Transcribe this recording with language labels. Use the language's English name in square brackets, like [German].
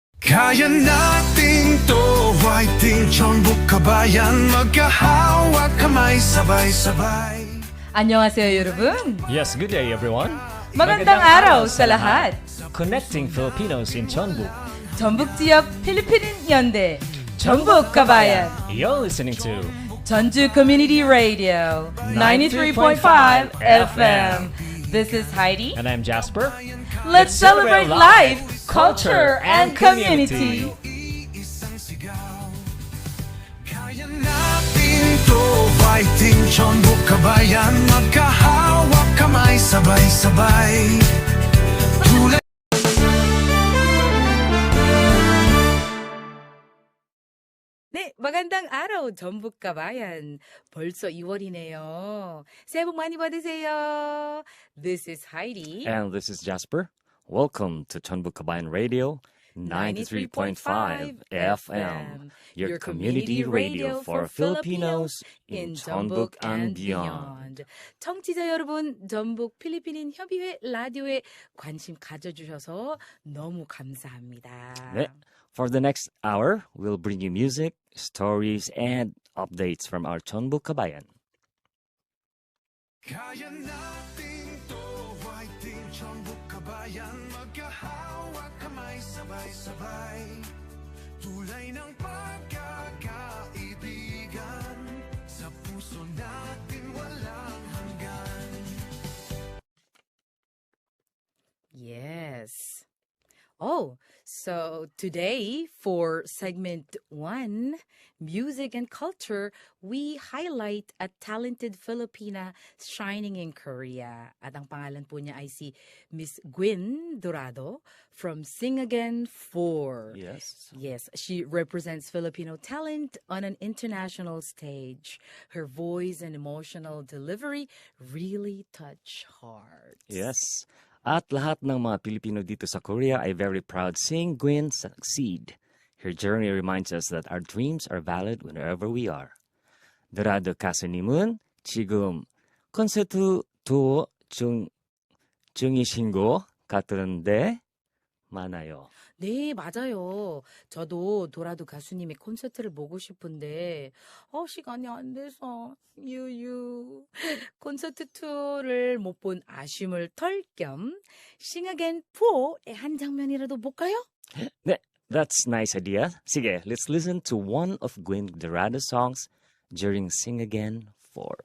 [Filipino] Kaya nating to Whiting 전국 kabayan magkahawak kamay sabay-sabay. [Korean] 안녕하세요 여러분. [English] Yes, good day everyone. [Filipino] magandang araw sa lahat. [English] Connecting Filipinos in Chonbuk. [Korean] 전북 지역 필리핀인 연대 전북 가바얀 [English] You're listening to 전주 Community Radio 93.5 FM. This is Heidi. and I'm Jasper. Let's celebrate life, culture, and community. [Filipino] Kaya nating to Whiting 전국 kabayan magkahawak kamay sabay-sabay. Tulad [Korean] 네, [Filipino] magandang araw 전북 가바얀. [Korean] 벌써 2월이네요. 새해 복 많이 받으세요. [English] This is Heidi. And this is Jasper. Welcome to Chonbuk Kabayan Radio 93.5 FM, your community radio for Filipinos in Chonbuk and beyond. [Korean] 청취자 여러분, 전북 필리핀인 협의회 라디오에 관심 가져주셔서 너무 감사합니다. 네. [English] For the next hour, we'll bring you music, stories, and updates from our Chonbuk Kabayan. [Filipino] Kaya nating to Whiting 전국 kabayan magkahawak kamay sabay-sabay. Tulay ng pagkakaibigan sa puso natin walang hanggan. [English] Yes. Oh, so today for segment 1, music and culture, we highlight a talented Filipina shining in Korea. [Filipino] At ang pangalan po niya ay si Miss Gwyn Dorado from Sing Again 4. [English] Yes. Yes, she represents Filipino talent on an international stage. Her voice and emotional delivery really touch hearts. Yes. [Filipino] At lahat ng mga Pilipino dito sa Korea ay [English] very proud seeing Gwyn succeed. Her journey reminds us that our dreams are valid wherever we are. [Korean] Dorado 가수님은 지금 콘서트 투어 중이신 것 같은데 많아요. 네, 맞아요. 저도 도라도 가수님의 콘서트를 보고 싶은데, 시간이 안 돼서, 유유. 콘서트 투어를 못 본 아쉬움을 털 겸, Sing Again 4의 한 장면이라도 볼까요? 네, [English] that's nice idea. [Filipino] Sige, [English] let's listen to one of Gwyn Dorado's songs during Sing Again 4.